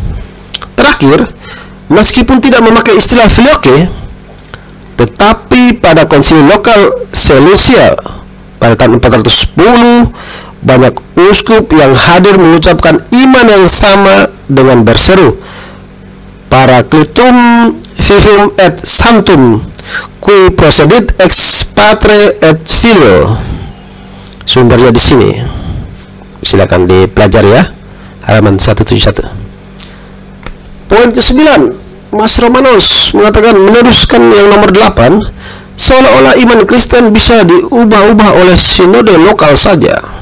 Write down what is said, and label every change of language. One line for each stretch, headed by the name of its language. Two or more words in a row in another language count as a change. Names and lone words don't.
Indonesian: Terakhir, Meskipun tidak memakai istilah filioque, tetapi pada konsili lokal Seleucia pada tahun 410, banyak uskup yang hadir mengucapkan iman yang sama dengan berseru,
Latin: Paracletum vivum et sanctum, qui procedit ex patre et filio.
Indonesian: Sumbernya di sini. Silakan dipelajari ya. Halaman 171. Poin ke-9, Mas Romanos mengatakan, meneruskan yang nomor 8, seolah-olah iman Kristen bisa diubah-ubah oleh sinode lokal saja.